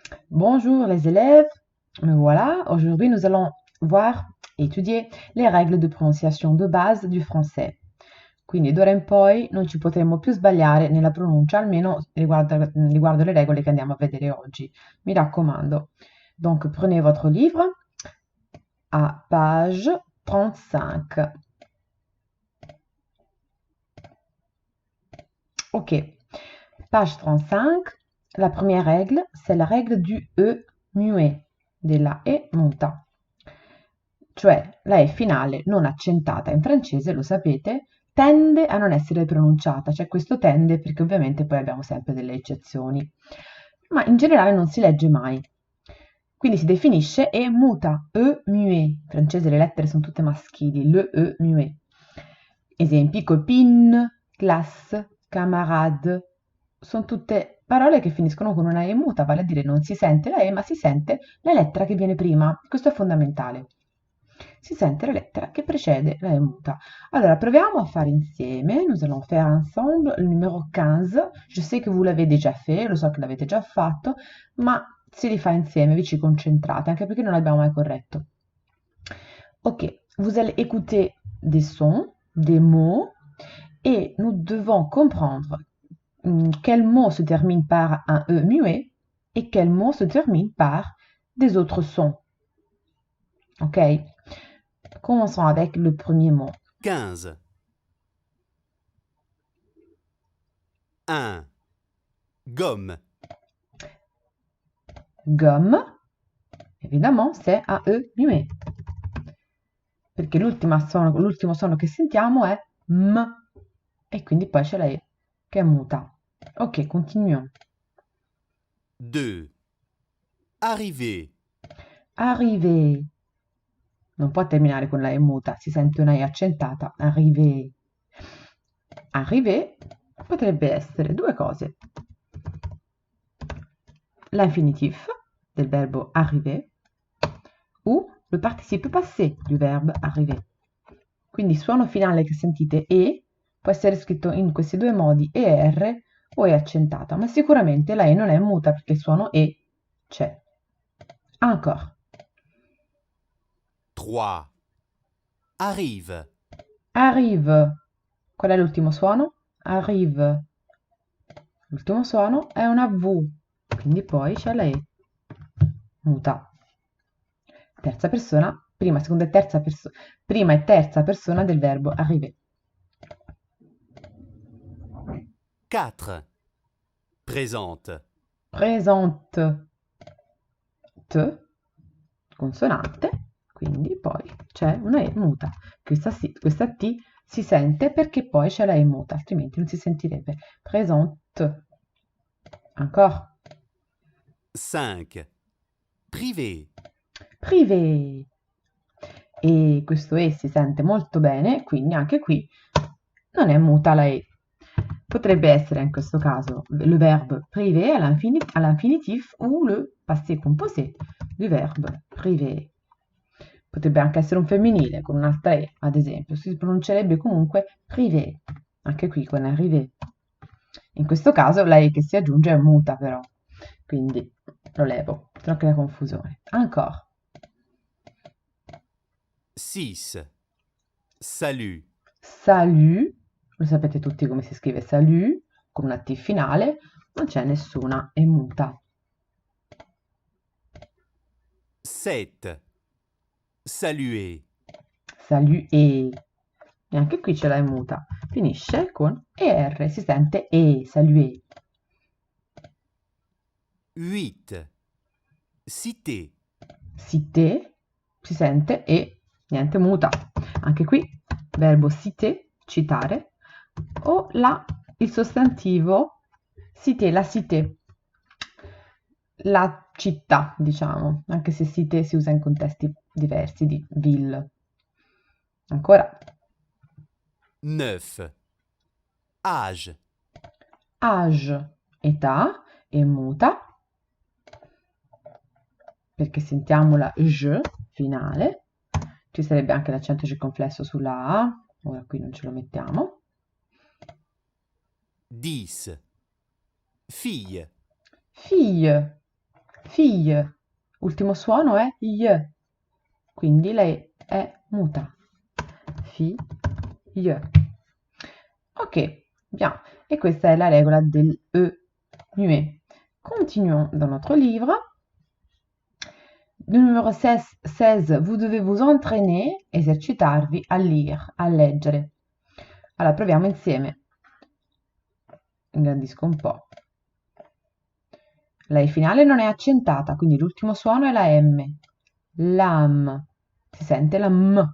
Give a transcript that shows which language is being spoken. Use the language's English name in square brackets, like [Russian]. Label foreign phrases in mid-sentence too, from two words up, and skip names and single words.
[French] Bonjour les élèves, me voilà. Aujourd'hui, nous allons voir e étudier [Italian] le regole di pronunciazione [French] de base du français. [Italian] Quindi d'ora in poi non ci potremo più sbagliare nella pronuncia, almeno riguardo le regole che andiamo a vedere oggi. Mi raccomando. [French] Donc, prenez votre livre à page 35. Ok, page 35. La première règle, c'est la règle du E muet, [Italian] della E muta. Cioè la E finale non accentata in francese, lo sapete, tende a non essere pronunciata. C'è questo tende perché ovviamente poi abbiamo sempre delle eccezioni, ma in generale non si legge mai. Quindi si definisce E muta, [French] E muet. [Italian] In francese le lettere sono tutte maschili, [French] le E muet. [Italian] Esempi, [French] copine, classe, camarade, [Italian] sono tutte parole che finiscono con una E muta, vale a dire non si sente la E, ma si sente la lettera che viene prima. Questo è fondamentale. Si sente la lettera che precede la E muta. Allora, proviamo a fare insieme. [French] Nous allons faire ensemble le numéro 15. Je sais que vous l'avez déjà fait, [Italian] lo so che l'avete già fatto, ma si rifà insieme, vi ci concentrate, anche perché non l'abbiamo mai corretto. [French] Ok, vous allez écouter des sons, des mots, et nous devons comprendre quel mot se termine par un E muet et quel mot se termine par des autres sons. Ok? Commençons avec le premier mot. 15. 1. Gomme. Gomme, évidemment, c'est un E muet. [Italian] Perché l'ultimo suono che sentiamo è M, e quindi poi c'è la E che è muta. Ok, continuiamo. 2. [French] Arriver. Arrivé. [Italian] Non può terminare con la E muta, si sente una E accentata. [French] Arrivé. [Italian] Arrivé potrebbe essere due cose. [French] L'infinitif [Italian] del verbo [French] arriver o le participe passé du verbe arriver. [Italian] Quindi il suono finale che sentite E può essere scritto in questi due modi, ER o E accentata, ma sicuramente la E non è muta perché il suono E c'è. [French] Encore. 3. Arrive. Arrive. [Italian] Qual è l'ultimo suono? [French] Arrive. [Italian] L'ultimo suono è una V, quindi poi c'è la E muta. Terza persona, prima e terza persona del verbo arriver. 4. [French] Présente. Présente. [Italian] T, consonante, quindi poi c'è una E muta. Questa T si sente perché poi c'è la E muta, altrimenti non si sentirebbe. [French] Présente. Encore. 5. Privé. Privé. [Italian] E questo E si sente molto bene, quindi anche qui non è muta la E. Potrebbe essere in questo caso [French] le verbe privé à l'infinitif ou le passé composé du verbe privé. [Italian] Potrebbe anche essere un femminile con un'altra E, ad esempio. Si pronuncerebbe comunque privé, anche qui con arrivé. In questo caso la E che si aggiunge è muta però, quindi lo levo, se no crea confusione. [French] Encore. 6. Salut. Salut, [Italian] lo sapete tutti come si scrive salut, con una T finale, non c'è nessuna E muta. 7. [French] Saluer. [Italian] Salut e anche qui ce l'hai muta. Finisce con ER, si sente E, [French] saluer. 8. Citer. Citer, [Italian] si sente E, niente muta. Anche qui, verbo citer, citare, o il sostantivo citer, [French] la cité, [Italian] la città, diciamo, anche se cité si usa in contesti diversi di ville. Ancora, 9. [French] Âge. âge, [Italian] età, e muta, perché sentiamo la j finale, ci sarebbe anche l'accento circonflesso sulla A, ora qui non ce lo mettiamo. 10. [French] Fille. Fille, fille. [Italian] Ultimo suono è y, quindi lei è muta. [French] Fille. Ok, bien. [Italian] Et questa è la regola del [French] E muet. Continuons dans notre livre. Le numéro 16, vous devez vous entraîner, [Italian] esercitarvi a lire, a leggere. Allora, proviamo insieme. Ingrandisco un po'. La E finale non è accentata, quindi l'ultimo suono è la M. Lam. Si sente la M.